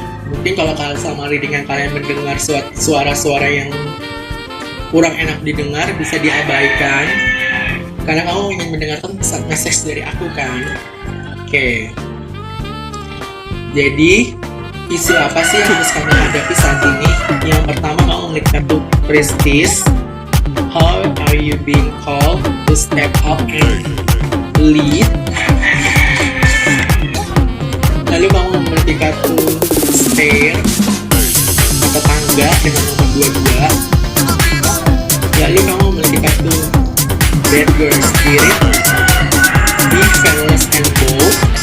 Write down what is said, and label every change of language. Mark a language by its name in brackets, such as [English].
[Indonesian] Mungkin kalau kalian sama readingan kalian mendengar suara-suara yang kurang enak didengar, bisa diabaikan, karena kamu ingin mendengarkan pesan message dari aku kan. Oke. Jadi isu apa sih yang harus kamu hadapi saat ini? Yang pertama, kamu melihat kartu Prestige. [English] How are you being called to step up and lead? [Indonesian] Lalu kamu memiliki kartu Stair, tetangga dengan nomor 22. Lalu kamu memiliki kartu Bad Girl Spirit, Be Fearless and Bold.